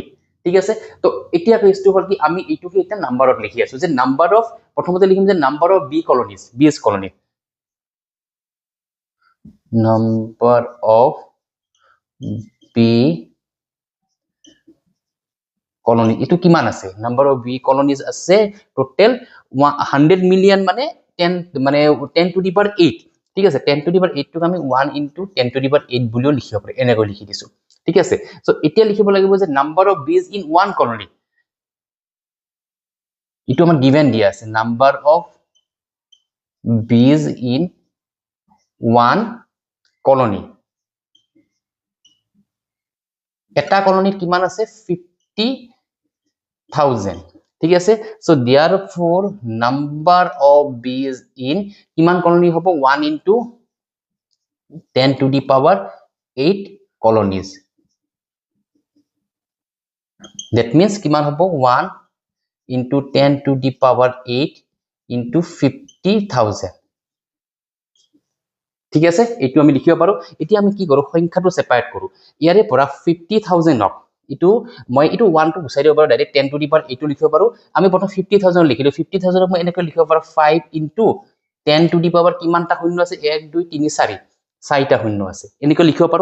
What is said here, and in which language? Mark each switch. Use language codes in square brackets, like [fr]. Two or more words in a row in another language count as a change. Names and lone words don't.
[as] ঠিক আছে, তো এতিয়া কেছটো হ'ল কি আমি এইটোকে এতিয়া নাম্বাৰত লিখি আছো যে [en] number of, [as] প্ৰথমতে লিখিম যে [en] number of bee colonies, BS colony, number of bee colony, [as] এটো কিমান আছে, [en] number of bee colonies [as] আছে টোটাল 100 মিলিয়ন মানে 10 মানে 10 [en] to the power [as] 8। ঠিক আছে, [en] 10 to the power 8 [as] টোক আমি [en] 1 into 10 to the power 8 [as] বুলিও লিখিব পাৰি, এনেকৈ লিখি দিছো। ঠিক আছে, সো এতিয়া লিখিব লাগিব যে [en] number of bees in one colony, [as] ইটো আমাৰ গিভেন দিয়া আছে, [en] number of bees in one colony, [as] এটা কলনিত কিমান আছে 50,000। ঠিক আছে, সো [en] therefore number of bees in [as] কিমান কলনি হ'ব [en] 1 into 10 to the power 8 colonies, that means [as] কিমান হ'ব [en] 1 into 10 to the power 8 into 50,000। [as] ঠিক আছে, এইটো আমি লিখিব পাৰো। এতিয়া আমি কি কৰো সংখ্যাটো সেপাৰেট কৰো, ইয়াৰে পৰা 50,000 ক ইটো মই ইটো 1 টো গুচাই দিব পাৰো, [en] direct 10 to the power 8 [as] লিখিব পাৰো। আমি প্ৰথম 50,000 লিখিলো, 50,000 ক মই এনেকৈ লিখিব পাৰো [en] 5 into 10 to the power [as] কিমানটা শূন্য আছে 1 2 3 4 চাৰিটা শূন্য আছে, এনেকৈ লিখিব পাৰো।